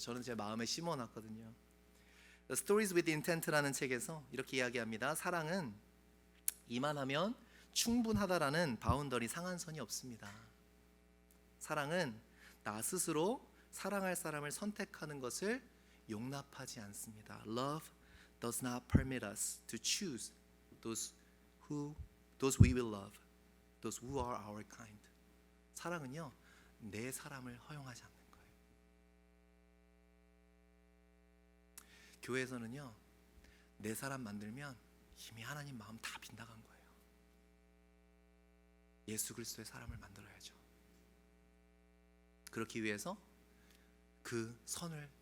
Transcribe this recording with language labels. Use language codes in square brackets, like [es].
[ko] 저는 제 마음에 심어놨거든요. Stories with Intent라는 책에서 이렇게 이야기합니다. 사랑은 이만하면 충분하다라는 바운더리, 상한선이 없습니다. 사랑은 나 스스로 사랑할 사람을 선택하는 것을 용납하지 않습니다. [en] Love does not permit us to choose those we will love, those who are our kind. [ko] 사랑은요, 내 사람을 허용하지 않는 거예요. 교회에서는요, 내 사람 만들면 이미 하나님 마음 다 빗나간 거예요. 예수 그리스도의 사람을 만들어야죠. 그렇기 위해서 그 선을